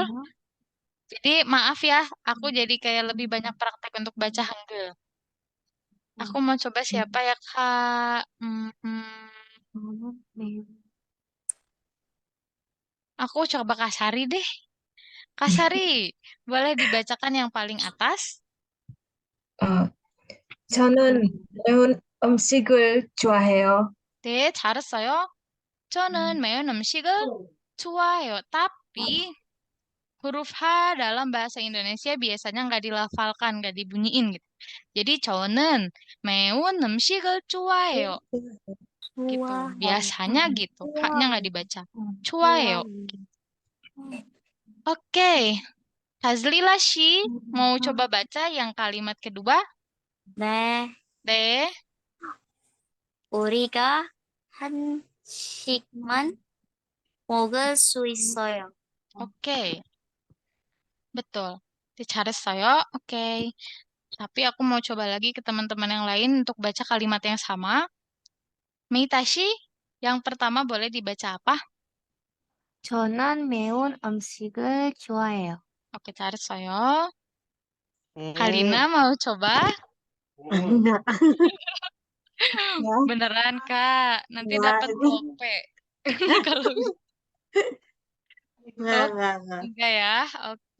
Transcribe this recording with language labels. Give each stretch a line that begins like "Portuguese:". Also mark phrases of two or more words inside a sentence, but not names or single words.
Indonesian: Jadi maaf ya, aku jadi kayak lebih banyak praktek untuk baca Hangul. Aku mau coba siapa ya, Kak? Aku coba Kak Sari deh. Kak Sari, boleh dibacakan yang paling atas?
Korean: 저는 매운 음식을 좋아해요. 네, 잘했어요. 저는 매운 음식을 좋아해요.
Indonesian: Tapi huruf H dalam bahasa Indonesia biasanya nggak dilafalkan, nggak dibunyiin gitu.
Korean: Jadi 저는 매운 음식을 좋아해요.
Indonesian: Gitu. Biasanya gitu. H-nya nggak dibaca.
Korean: 좋아해요. Oke.
Indonesian: Hazlila Shi, mau coba baca yang kalimat kedua?
Korean: 네. 네. 우리가 한식만 먹을 수 있어요.
Indonesian: Oke. Betul. 잘했어요. Oke. Tapi aku mau coba lagi ke teman-teman yang lain untuk baca kalimat yang sama. Meitashi, yang pertama boleh dibaca apa?
Korean: 저는 매운 음식을 좋아해요.
Indonesian: Oke, 잘했어요. Eh, Kalina mau coba? enggak. Ya, Beneran, Kak. Nanti enggak. dapat gope. Kalau Enggak. enggak ya. Oke.